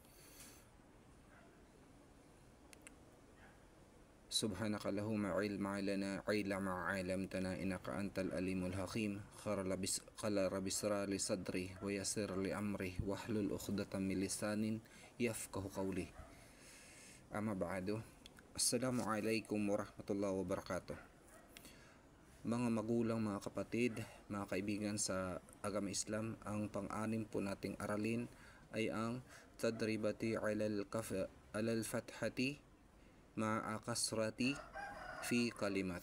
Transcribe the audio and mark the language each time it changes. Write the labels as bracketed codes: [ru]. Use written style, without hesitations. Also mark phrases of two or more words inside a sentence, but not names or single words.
[ar] سبحانك اللهم علم لنا إلا ما علمتنا إنك أنت العليم الحكيم. قال رب اشرح لي صدري ويسر لي أمري واحلل عقدة من لسان يفقه قولي. أما بعد. السلام عليكم ورحمة الله وبركاته. [tl] Mga magulang, mga kapatid, mga kaibigan sa agama Islam, ang pang-anim po nating aralin ay ang [ar] تدريبات على الفتحة مع الكسرة في كلمات.